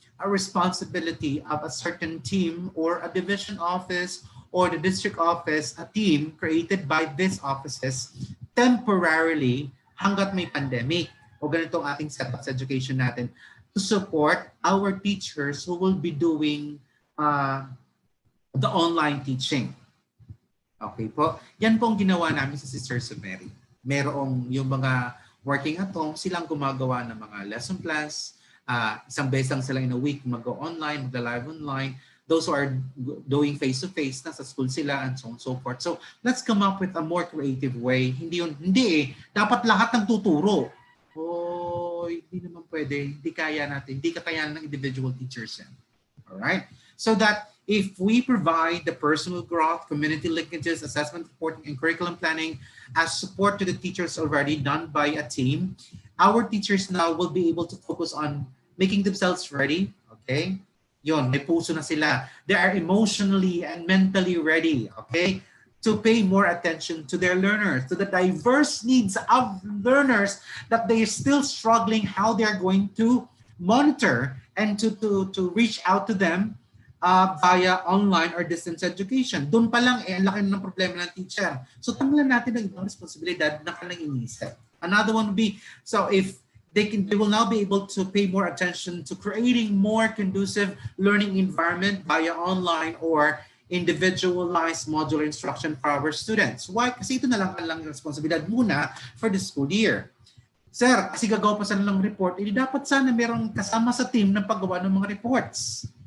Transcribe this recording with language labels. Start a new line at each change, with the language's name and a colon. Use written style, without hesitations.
English: a responsibility of a certain team or a division office or the district office, a team created by these offices temporarily
Filipino: hanggat may pandemic o ganito ang ating setup sa education natin
English: to support our teachers who will be doing the online teaching.
Filipino: Okay po. Yan po ang ginawa namin sa Sisters of Mary. Merong yung mga working at home, silang gumagawa ng mga lesson plans. Isang beses lang sila
English: in a week
Filipino: mag-online, mag-live online.
English: Those who are doing face-to-face,
Filipino: nasa school sila
English: and so on and so forth. So let's come up with a more creative way.
Filipino: Hindi eh. Dapat lahat ng tuturo. Hindi naman pwede. Hindi kaya natin. Hindi kakayanan ng individual teachers yan. Alright?
English: So that if we provide the personal growth, community linkages, assessment reporting, and curriculum planning as support to the teachers already done by a team, our teachers now will be able to focus on making themselves ready. Okay?
Filipino: Yon, may puso na sila.
English: They are emotionally and mentally ready. Okay? To pay more attention to their learners, to the diverse needs of learners that they are still struggling how they are going to monitor and to reach out to them via online or distance education.
Filipino: Doon pa lang, ang laki ng problema ng teacher. So, tanggalan natin ang ibang responsibilidad na kanilang inisip.
English: Another one would be, so if they will now be able to pay more attention to creating more conducive learning environment via online or individualized modular instruction for our students.
Filipino: Why? Kasi ito na lang ang responsibilidad muna
English: for the school year.
Filipino: Sir, kasi gagawa pa sila ng report, hindi dapat sana merong kasama sa team ng paggawa ng mga reports.